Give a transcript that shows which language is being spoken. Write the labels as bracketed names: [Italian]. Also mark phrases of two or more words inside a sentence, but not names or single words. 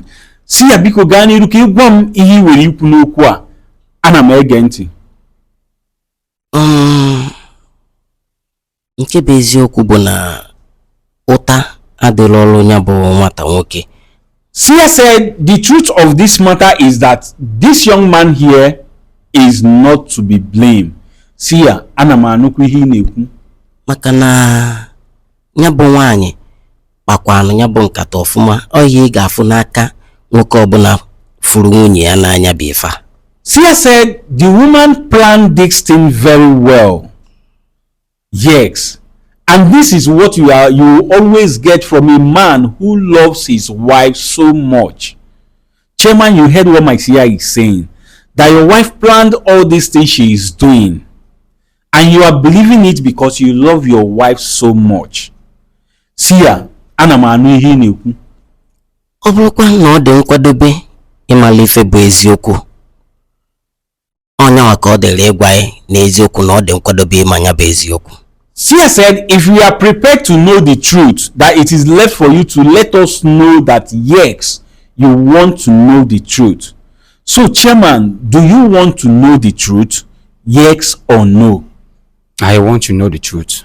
[Igbo] Seer biko gaa n'iru ka ị gwa m ihe i were ikwu n'okwu a. Ana m ege ntị. Nke bụ eziokwu bụ na ụta adịla ọrụ nya bụ nwata nwoke. [English] Seer said the truth of this matter is that this young man here is not to be blamed. Seer, [Igbo] ana m anụkwu ihe ị na-ekwu. Maka na nya bụ nwaanyị kpakwanụ nya bụ nkata ọfụma, ọ ihe ị ga-afụ n'aka nwoke ọbụla furu nwunye ya n'anya bụ ife. [English] Seer said the woman planned this thing very well. Yes, and this is what you always get from a man who loves his wife so much. Chairman, you heard what my seer is saying, that your wife planned all these things she is doing, and you are believing it because you love your wife so much. Seer, [Igbo] ana m anụ ihe na-ekwu. Ọ bụrụkwa na ọ dị nkwadobe ịmala ife bụ eziokwu, onye ka ọ dịrị ịgwa ya na eziokwu na ọ dị nkwadobe ịmanya bụ eziokwu. [English] Seer said, if you are prepared to know the truth, that it is left for you to let us know that yes, you want to know the truth. So, Chairman, do you want to know the truth? Yes or no? I want to know the truth.